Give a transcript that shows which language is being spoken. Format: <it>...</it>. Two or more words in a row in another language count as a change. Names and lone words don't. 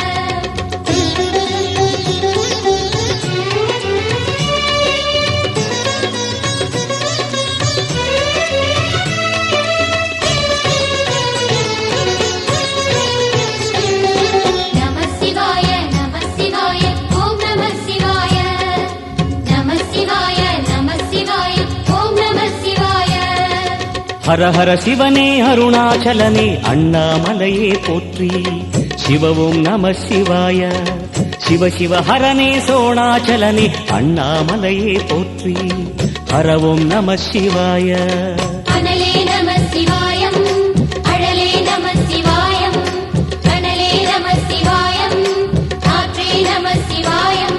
<sa>नमः शिवाय ओम नमः शिवाय नमः शिवाय ओम नमः शिवाय।</sa> <ta>ஹர ஹர சிவனே அருணாச்சலனே அண்ணாமலையே போற்றி சிவவும்</ta> <sa>नम शिवाय</sa> <ta>சிவ சிவ ஹரனே சோணாச்சலனே அண்ணாமலையே போற்றி ஹரவும்</ta> <sa>नम शिवाय।</sa> <ta>அனலே</ta> <sa>नमः शिवायम्</sa> <ta>அழலே</ta> <sa>नमः शिवायम्</sa> <ta>கனலே</ta> <sa>नमः शिवायम्</sa> <ta>காற்றே</ta> <sa>नमः शिवायम्।</sa>